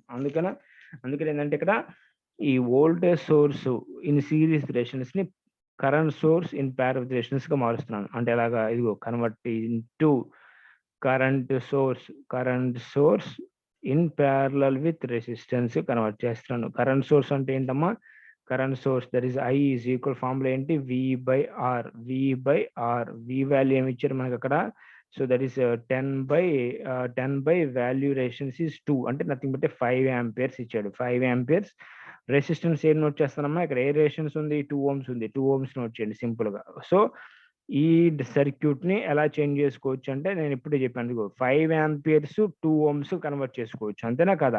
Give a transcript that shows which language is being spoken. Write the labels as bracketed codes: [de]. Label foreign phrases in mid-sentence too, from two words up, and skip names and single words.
[te] అందుకని ఏంటంటే ఇక్కడ ఈ [en] voltage source in series resistance [te] ని [en] current source in parallel with resistance [te] గా మారుస్తున్నాను. అంటే ఎలాగా? ఇదిగో [en] convert into current source in parallel with resistance convert [te] చేస్తున్నాను. [en] current source [te] అంటే ఏంటమ్మా? [en] current source that is I is equal formula [te] ఏంటి? V/R. V వాల్యూ ఏమి ఇచ్చారు మనకి అక్కడ? [en] so that is 10 by value resistance is 2, [te] అంటే [en] nothing but 5 amperes [te] ఇచ్చాడు. [en] 5 amperes resistance [te] ఏం నోట్ చేస్తానమ్మా? ఇక్కడ ఏ రెసిస్టెన్స్ ఉంది? 2 ohms ఉంది, 2 ohms నోట్ చేయండి సింపుల్ గా. సో ఈ సర్క్యూట్ ని ఎలా చేంజ్ చేసుకోవచ్చు అంటే నేను ఇప్పుడే చెప్పాను, 5 amperes 2 ohms కన్వర్ట్ చేసుకోవచ్చు, అంతేనా కదా?